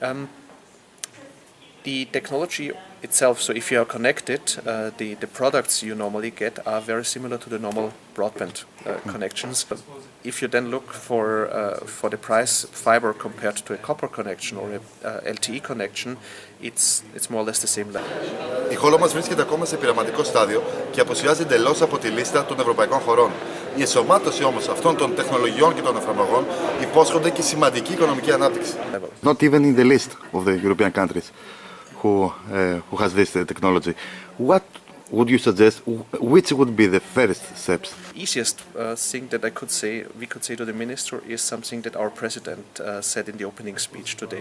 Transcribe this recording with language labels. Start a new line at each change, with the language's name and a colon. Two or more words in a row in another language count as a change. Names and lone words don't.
English: The technology itself, so if you are connected, the products you normally get are very similar to the normal broadband connections. If you then look for the price fiber compared to a copper connection or a LTE connection, it's more or less the same level.
Greek: Η χώρα μας βρίσκεται ακόμα σε πειραματικό στάδιο και απουσιάζει εντελώς από τη λίστα των ευρωπαϊκών χωρών. Η ενσωμάτωση όμως αυτών των τεχνολογιών και των εφαρμογών υπόσχονται και σημαντική οικονομική ανάπτυξη.
English: Not even in the list of the European countries who has this technology. What would you suggest? Which would be the first steps? Easiest thing that we could say to the minister is something that our president said in the opening speech today.